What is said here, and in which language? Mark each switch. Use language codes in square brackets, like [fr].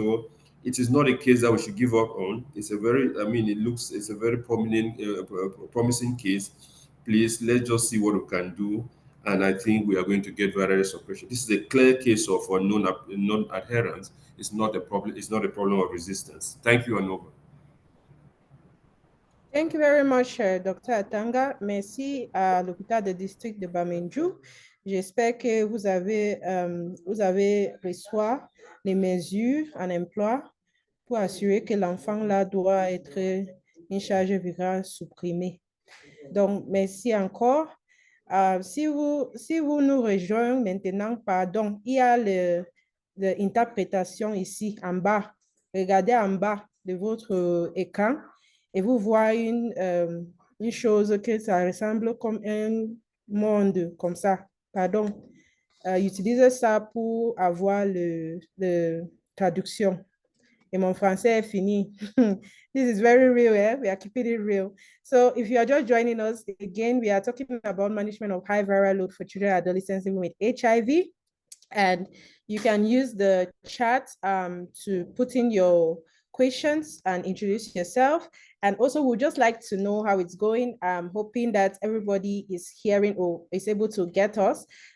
[en] So it is not a case that we should give up on. It's it's a very promising case. Please, let's just see what we can do. And I think we are going to get viral suppression. This is a clear case of non-adherence. It's not a problem. It's not a problem of resistance. Thank you, Anova. Thank you very much, Dr. Atanga. [fr] Merci à l'hôpital de district de Bamenju. J'espère que vous avez reçu les mesures en emploi pour assurer que l'enfant là doit être une charge virale supprimée. Donc, merci encore. Si vous nous rejoignez maintenant, pardon, il y a l'interprétation ici en bas. Regardez en bas de votre écran et vous voyez une chose que ça ressemble comme un monde, comme ça. Pardon. Utilisez ça pour avoir le traduction. Et mon français est fini. [en] This is very real, eh? We are keeping it real. So if you are just joining us, again, we are talking about management of high viral load for children and adolescents living with HIV. And you can use the chat to put in your questions and introduce yourself. And also, we'd just like to know how it's going. I'm hoping that everybody is hearing or is able to get us.